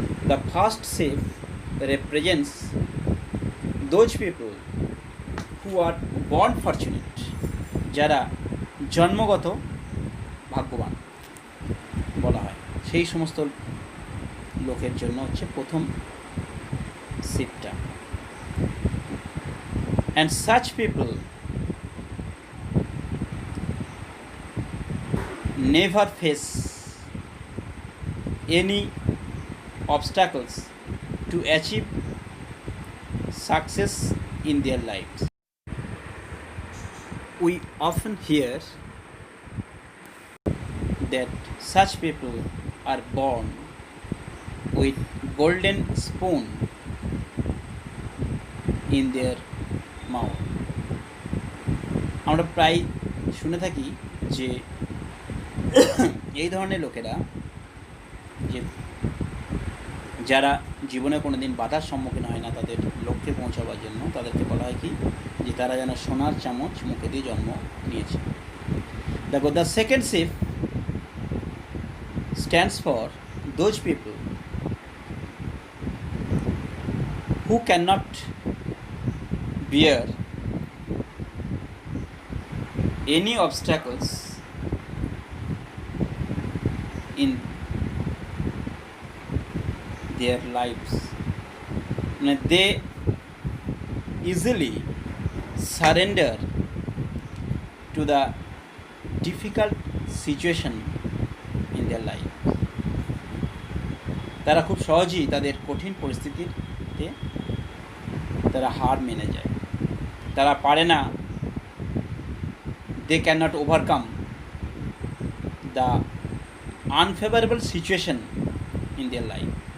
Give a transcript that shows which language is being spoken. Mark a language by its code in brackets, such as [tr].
[en] the first ship represents those people who are born fortunate, [bn] যারা জন্মগত ভাগ্যবান বলা হয়, সেই সমস্ত লোকের জন্য হচ্ছে প্রথম শিপটা। [en] and such people never face any obstacles to achieve success in their lives. We often hear that such people are born with golden spoon in their mouth. [bn] আমরা প্রায় শুনে থাকি যে এই ধরনের লোকেরা যে যারা জীবনে কোনো দিন বাধার সম্মুখীন হয় না তাদের লক্ষ্যে পৌঁছাবার জন্য, তাদেরকে বলা হয় কি যে তারা যেন সোনার চামচ মুখে দিয়ে জন্ম নিয়েছে। [en] দেখো, the second ship stands for those people who can not bear any obstacles in their lives. They easily surrender to the difficult situation in their life. [bn] তারা খুব সহজেই তাদের কঠিন পরিস্থিতিতে তারা হার মেনে যায়। তারা পারে না, [en] they cannot overcome the unfavorable situation in their life.